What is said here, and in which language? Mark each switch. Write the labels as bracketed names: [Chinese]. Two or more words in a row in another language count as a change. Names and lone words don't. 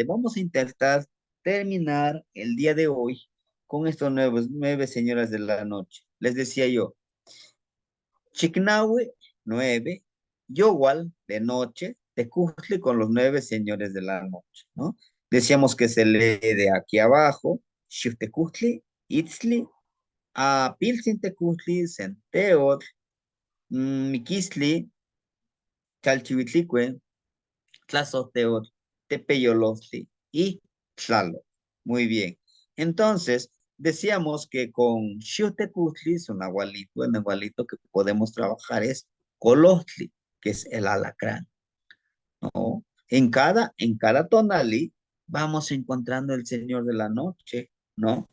[Spanish] Vamos a intentar terminar el día de hoy con estos nueve señoras de la noche. Les decía yo, Chicnahue, 9, Yowal, de noche, Tecuztli con los nueve señores de la noche, ¿no? Decíamos que se lee de aquí abajo, Xiftecuztli, Itzli, a Pilsintecuztli, Centeot, Miquisli, Chalchihuitlicue, Tlazoteot, Tepeyolostli y Tlaloc. Muy bien. Entonces, decíamos que con Xiutecuztli es un agualito, el agualito que podemos trabajar es Colostli, que es el alacrán, ¿no? En cada tonalí vamos encontrando el Señor de la Noche, ¿no?